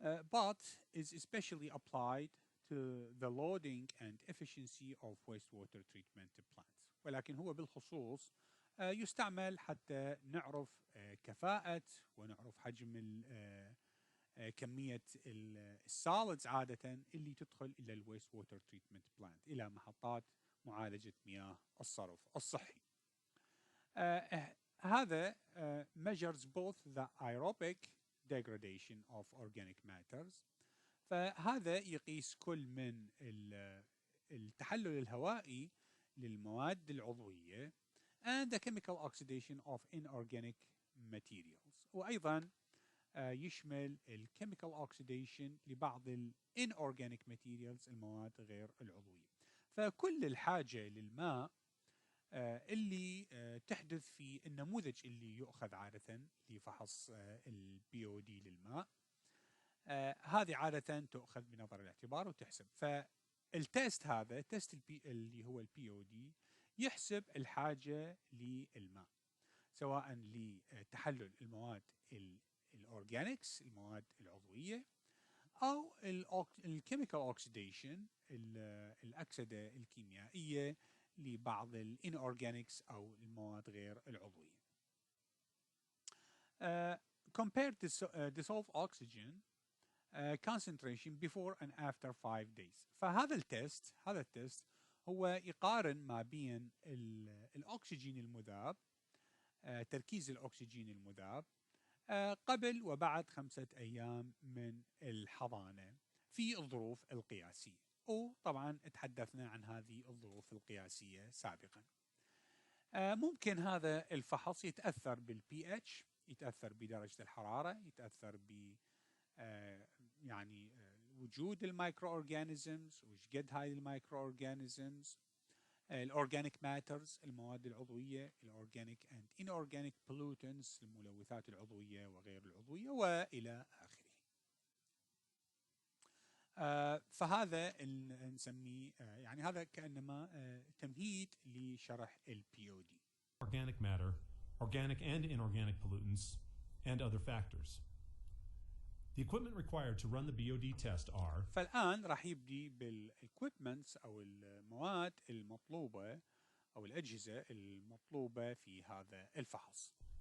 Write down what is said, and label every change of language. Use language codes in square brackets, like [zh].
[en] But is especially applied to the loading and efficiency of wastewater treatment plants. [ar] ولكن هو بالخصوص يستعمل حتى نعرف كفاءة ونعرف حجم كمية السوليدز عادة اللي تدخل إلى الويست ووتر تريتمنت بلانت، إلى محطات معالجة مياه الصرف الصحي. هذا [en] measures both the aerobic degradation of organic matters، [ar] فهذا يقيس كل من التحلل الهوائي للمواد العضوية [en] and the chemical oxidation of inorganic materials، [ar] وأيضا يشمل ال [en] chemical oxidation [ar] لبعض [en] inorganic materials، [ar] المواد غير العضوية. فكل الحاجة للماء اللي تحدث في النموذج اللي يؤخذ عادة لفحص ال BOD للماء، هذه عادة تؤخذ بنظر الاعتبار وتحسب. فالتست هذا، تست اللي هو ال BOD، يحسب الحاجة للماء سواء لتحلل المواد الأورجانيكس، المواد العضوية، أو الكيميكال أوكسيديشن، الأكسدة الكيميائية لبعض الانورجانيكس أو المواد غير العضوية. [en] Compare dissolved oxygen concentration before and after 5 days. [ar] فهذا التست هو يقارن ما بين الأكسجين المذاب، تركيز الأكسجين المذاب قبل وبعد 5 أيام من الحضانة في الظروف القياسية، وطبعا تحدثنا عن هذه الظروف القياسية سابقا. ممكن هذا الفحص يتأثر بالPH، يتأثر بدرجة الحرارة، يتأثر ب يعني وجود المايكرو اورجانيزمز وش قد هاي المايكرو اورجانيزمز، الاورجانيك ماترز المواد العضويه، الاورجانيك اند انورجانيك بولوتنتس الملوثات العضويه وغير العضويه والى اخره. فهذا نسميه يعني هذا كانما تمهيد لشرح ال BOD. [en] Organic matter, organic and inorganic pollutants, and other factors. The equipment required to run the BOD test are. [ar] فالآن راح يبدي بالequipments أو المواد المطلوبة أو الأجهزة المطلوبة في هذا الفحص.